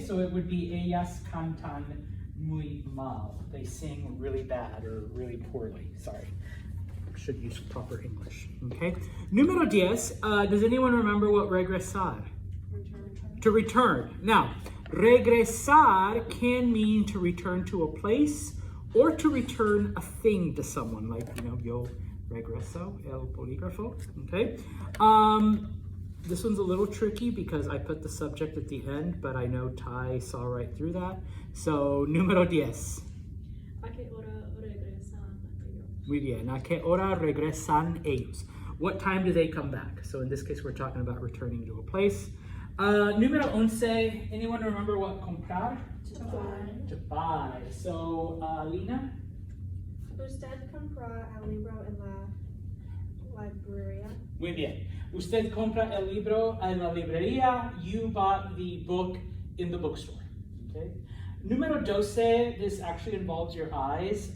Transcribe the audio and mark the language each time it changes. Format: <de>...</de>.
<en>So it would be</en> <es>ellas cantan muy mal.</es> <en>They sing really bad or really poorly, sorry. Should use proper English, okay?</en> <es>Número 10,</es> <en>does anyone remember what regresar? To return. Now, regresar can mean to return to a place or to return a thing to someone, like,</en> <es>yo regreso el polígrafo,</es> <en>okay? This one's a little tricky because I put the subject at the end, but I know Ty saw right through that.</en> <es>So, número 10. ¿A qué hora regresan ellos? Muy bien. ¿A qué hora regresan ellos?</es> <en>What time do they come back? So in this case, we're talking about returning to a place.</en> <es>Número 11.</es> <en>Anyone remember what comprar? To buy. To buy. So, Lina?</en> <es>Usted compra el libro en la librería. Muy bien. Usted compra el libro en la librería.</es> <en>You bought the book in the bookstore. Okay.</en> <es>Número 12.</es> <en>This actually involves your eyes.</en>